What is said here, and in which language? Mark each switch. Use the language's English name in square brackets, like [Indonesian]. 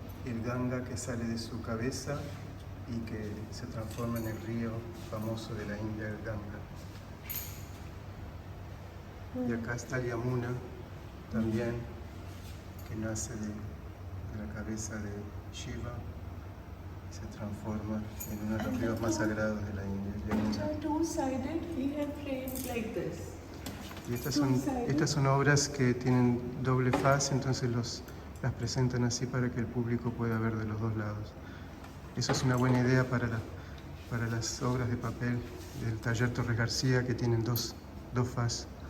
[Spanish] El Ganga que sale de su cabeza y que se transforma en el río famoso de la India, el Ganga. Y acá está el Yamuna también, que nace de la cabeza de Shiva y se transforma en uno de los ríos más sagrados de la India, el [English] Which [Spanish] Yamuna. [English] are two-sided, we have frames like this. [Spanish] Y estas son obras que tienen doble faz, entonces las presentan así para que el público pueda ver de los dos lados. Eso es una buena idea para las obras de papel del taller Torres García, que tienen dos faz.